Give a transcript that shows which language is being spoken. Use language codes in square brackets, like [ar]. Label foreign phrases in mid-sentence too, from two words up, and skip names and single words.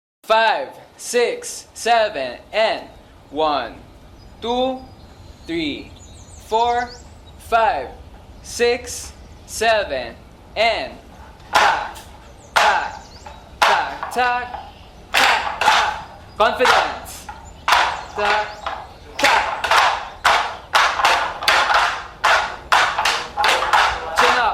[en] 5, 6, 7, and 1, 2, 3, 4, 5, 6, 7, and tak, tak, tak, tak, tak, tak. Confidence. Tak, tak. Chin up.